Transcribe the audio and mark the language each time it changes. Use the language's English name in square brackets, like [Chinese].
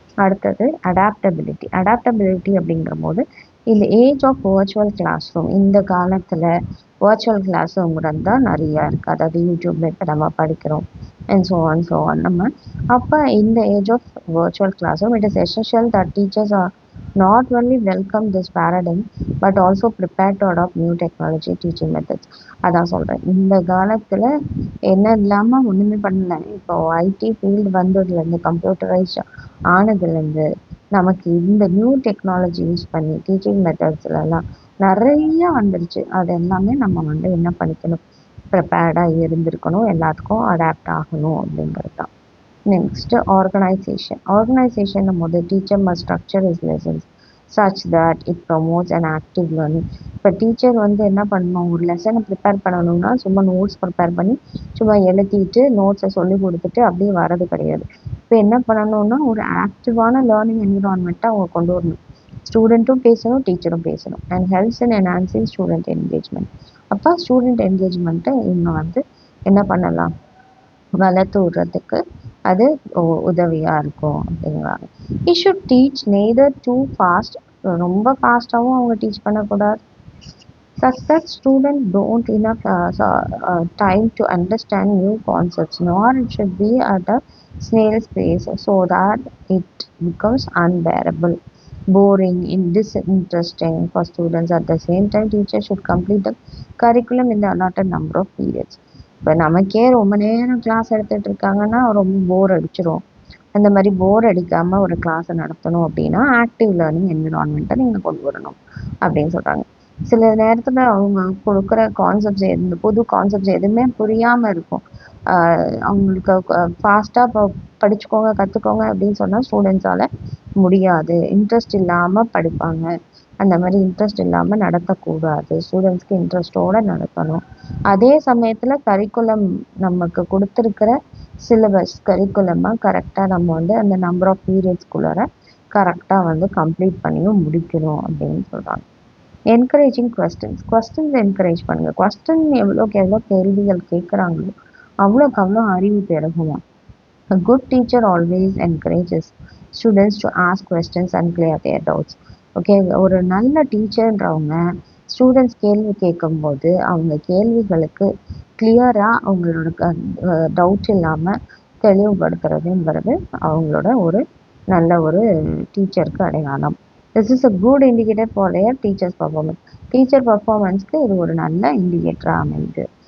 [Tamil] அடுத்தது அடாப்டபிலிட்டி அப்படிங்கிற போது இந்த age of virtual class room, இந்த காலத்தில் வர்ச்சுவல் கிளாஸ் ரூம் தான் நிறையா இருக்குது. அதாவது யூடியூப்ல இப்போ நம்ம படிக்கிறோம் அண்ட் ஸோ ஆன் நம்ம. [English] அப்போ இந்த age of virtual classroom it is essential that teachers are not only welcome this paradigm but also prepared to adopt new technology teaching methods. [Tamil] அதான் சொல்கிறேன், இந்த காலத்தில் என்ன இல்லாமல் ஒன்றுமே பண்ணல. இப்போ ஐடி ஃபீல்டு வந்ததுலேருந்து, கம்ப்யூட்டரைஸ் ஆனதுலேருந்து நமக்கு இந்த நியூ டெக்னாலஜி யூஸ் பண்ணி டீச்சிங் மெத்தட்ஸ்லாம் நிறைய வந்துருச்சு. அது எல்லாமே நம்ம என்ன பண்ணிக்கணும், ப்ரிப்பேர்டாக இருந்திருக்கணும், எல்லாத்துக்கும் அடாப்ட் ஆகணும் அப்படிங்கிறது தான். [English] Next organisation போது teacher must structure is lessons such that it promotes and active learning. [Tamil] இப்போ டீச்சர் என்ன பண்ணணும், ஒரு லெசனை ப்ரிப்பேர் பண்ணணும்னா சும்மா நோட்ஸ் ப்ரிப்பேர் பண்ணி சும்மா எழுதிட்டு நோட்ஸை சொல்லி கொடுத்துட்டு அப்படியே வரது கிடையாது. இப்போ என்ன பண்ணணும்னா ஒரு ஆக்டிவான லேர்னிங் என்விரான்மெண்ட்டை அவங்க கொண்டு வரணும். ஸ்டூடெண்ட்டும் பேசணும், டீச்சரும் பேசணும். [English] And helps in enhancing student engagement. [Tamil] அப்போ ஸ்டூடெண்ட் என்கேஜ்மெண்ட்டை இன்னும் என்ன பண்ணலாம், வளர்த்து விடுறதுக்கு அது உதவியாக இருக்கும் அப்படிங்கிறாங்க. [English] he should teach neither too fast, [Tamil] ரொம்ப ஃபாஸ்ட்டாகவும் அவங்க டீச் பண்ணக்கூடாது, [English] such that students don't enough time to understand new concepts, nor it should be at a snail's pace so that it becomes unbearable, boring, disinteresting for students. At the same time, teachers should complete the curriculum in the allotted number of periods. [Tamil] இப்போ நமக்கே ரொம்ப நேரம் class எடுத்துகிட்டு இருக்காங்கன்னா ரொம்ப போர் அடிச்சிடும். அந்த மாதிரி போர் அடிக்காமல் ஒரு கிளாஸை நடத்தணும் அப்படின்னா ஆக்டிவ் லேர்னிங் என்விரான்மெண்ட்டை நீங்கள் கொண்டு வரணும் அப்படின்னு சொல்கிறாங்க. சில நேரத்தில் அவங்க கொடுக்குற கான்செப்ட்ஸ், புது கான்செப்ட்ஸ் எதுவுமே புரியாமல் இருக்கும். அவங்களுக்கு ஃபாஸ்ட்டாக படிச்சுக்கோங்க, கற்றுக்கோங்க அப்படின்னு சொன்னால் ஸ்டூடெண்ட்ஸால் முடியாது. இன்ட்ரெஸ்ட் இல்லாமல் படிப்பாங்க. அந்த மாதிரி இன்ட்ரெஸ்ட் இல்லாமல் நடத்தக்கூடாது. ஸ்டூடெண்ட்ஸ்க்கு இன்ட்ரெஸ்ட்டோடு நடத்தணும். அதே சமயத்தில் கரிக்குலம் நமக்கு கொடுத்துருக்கிற சிலபஸ் கரிக்குலமாக கரெக்டாக நம்ம அந்த நம்பர் ஆஃப் பீரியட்ஸ்குள்ளார கரெக்டாக கம்ப்ளீட் பண்ணியும் முடிக்கணும் அப்படின்னு சொல்கிறாங்க. என்கரேஜிங் கொஸ்டின்ஸ் என்கரேஜ் பண்ணுங்கள். கொஸ்டின் எவ்வளோக்கு எவ்வளோ கேள்விகள் கேட்குறாங்களோ அவ்வளோக்கு அவ்வளோ அறிவு பெருகுமா. [English] A good teacher always encourages students to ask questions and clear their doubts. [Tamil] Okay, ஒரு நல்ல டீச்சர்ன்றவங்க ஸ்டூடெண்ட்ஸ் கேள்வி கேட்கும்போது அவங்க கேள்விகளுக்கு கிளியராக அவங்களோட டவுட் இல்லாமல் தெளிவுபடுத்துறதுங்கிறது அவங்களோட ஒரு நல்ல ஒரு டீச்சருக்கு அடையாளம். [English] This is a good indicator for their teacher's performance. [Tamil] Teacher பர்ஃபார்மன்ஸ்க்கு இது ஒரு நல்ல இண்டிகேட்டராக அமையுது.